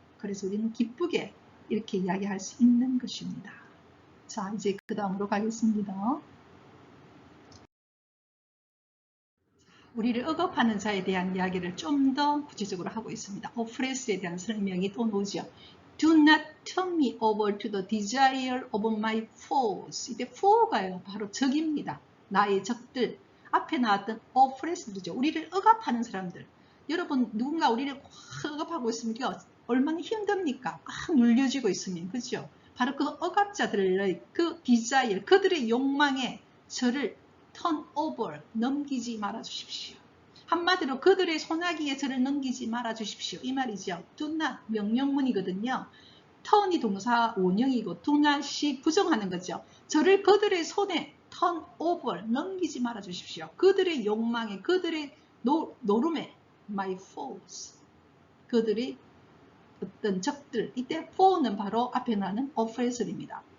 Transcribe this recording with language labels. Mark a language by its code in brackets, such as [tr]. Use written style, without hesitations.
[ko] 그래서 우리는 기쁘게 이렇게 이야기할 수 있는 것입니다. 자, 이제 그 다음으로 가겠습니다. 우리를 억압하는 자에 대한 이야기를 좀 더 구체적으로 하고 있습니다. 오프레스에 대한 설명이 또 나오죠. [en] Do not turn me over to the desire of my foes. [ko] 이때 foe가요, 바로 적입니다. 나의 적들. 앞에 나왔던 오프레스들이죠. 우리를 억압하는 사람들. 여러분, 누군가 우리를 억압하고 있으면 우리가 얼마나 힘듭니까? 꽉 눌려지고 있으면, 그죠? 바로 그 억압자들의 그 desire, 그들의 욕망에 저를 [en] turn over, [ko] 넘기지 말아 주십시오. 한마디로 그들의 손아귀에 저를 넘기지 말아 주십시오. 이 말이죠. [en] do not, [ko] 명령문이거든요. turn이 동사 원형이고 [en] do not [ko] 이 부정하는 거죠. 저를 그들의 손에 [en] turn over, [ko] 넘기지 말아 주십시오. 그들의 욕망에, 그들의 노름에 [en] my foes, [ko] 그들의 어떤 적들, 이때 foe는 바로 앞에 나는 oppressor입니다.